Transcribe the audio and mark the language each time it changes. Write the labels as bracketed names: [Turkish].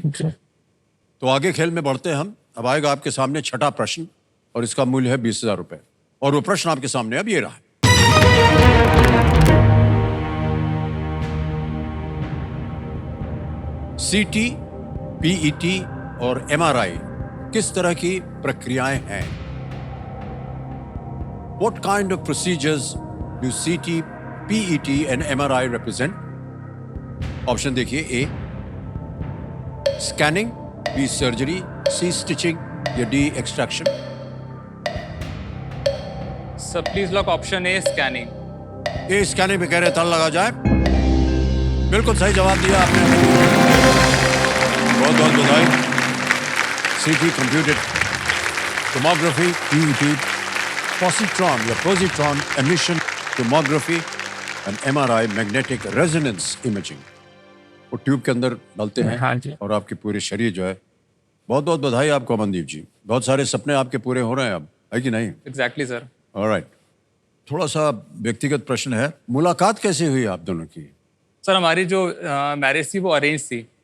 [Hindi] तो आगे खेल में बढ़ते हैं हम। अब आएगा आपके सामने छठा प्रश्न और इसका मूल्य है 20,000 रुपए। और वो प्रश्न आपके सामने अब ये रहा। सीटी, पीईटी और एमआरआई किस तरह की प्रक्रियाएं हैं? [English] What kind of procedures do CT, PET and MRI represent? [Hindi] Option देखिए। ए स्कैनिंग, बी सर्जरी, सी स्टिचिंग या D extraction. [English] Sir please lock option A, scanning. [Hindi] A scanning पे कह रहे ताला लगा जाए। बिल्कुल सही जवाब दिया आपने। बहुत बहुत बधाई। [English] CT computed tomography, PET positron या positron emission tomography and MRI magnetic resonance imaging। [Hindi] वो ट्यूब के अंदर डालते हैं। हाँ जी। और आपके पूरे शरीर जो है। बहुत बहुत बधाई आपको अमनदीप जी, बहुत सारे सपने आपके पूरे हो रहे हैं अब, है कि नहीं? [English] Exactly sir. [Hindi] ऑलराइट, थोड़ा सा व्यक्तिगत प्रश्न है, मुलाकात कैसे हुई आप दोनों की? सर हमारी जो मैरिज थी वो अरेंज थी।